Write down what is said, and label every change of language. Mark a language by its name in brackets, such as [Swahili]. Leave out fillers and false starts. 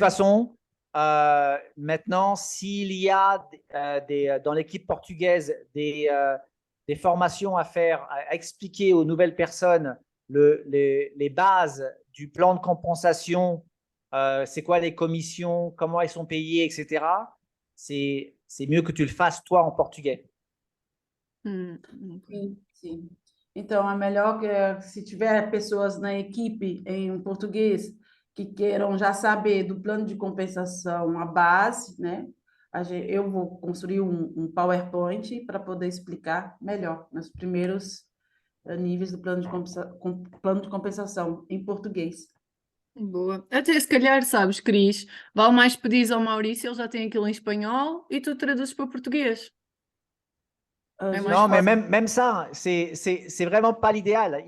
[French] façon, maintenant, s'il y a dans l'équipe portugaise des formations à faire, à expliquer aux nouvelles personnes les bases du plan de compensation, c'est quoi les commissions, comment elles sont payées, etc., c'est mieux que tu le fasses toi en portugais. Ok. [Portuguese] Sim, sim. Então, é melhor que se tiver pessoas na equipe em português que queiram já saber do plano de compensação, a base, né? Eu vou construir um PowerPoint para poder explicar melhor nos primeiros níveis do plano de compensação em português. Boa. Até se calhar, sabes, Cris, vale mais pedires ao Maurício, ele já tem aquilo em espanhol e tu traduzes para português. Ah, mais [French] Non, mais [Portuguese] fácil. [French] même ça, c'est vraiment pas l'idéal.